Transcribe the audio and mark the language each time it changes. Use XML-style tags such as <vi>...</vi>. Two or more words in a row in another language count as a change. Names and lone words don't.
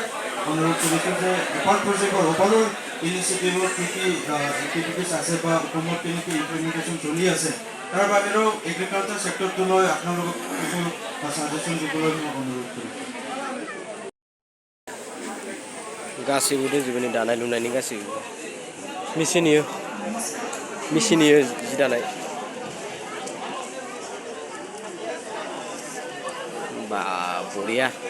<as>অনুৰোধ কৰিছোঁ যে এপাৰ্ট প্ৰজেক্টৰ ওপৰৰ ইনিচিয়েটিভত কি কি এক্টিভিটিছ আছে বা অসমত কেনেকৈ ইমপ্লিমেণ্টেশ্যন চলি আছে তাৰ বাহিৰেও</as> <en>agriculture sector</en> <as>লৈ আপোনালোকক কিছু ছাজেশ্যন দিবলৈ মই অনুৰোধ কৰিছোঁ</as> <brx>गासैबो दंजोबो दानाय लुनायनि गासैबो मेचिन जि दानाय बा बरिया</brx>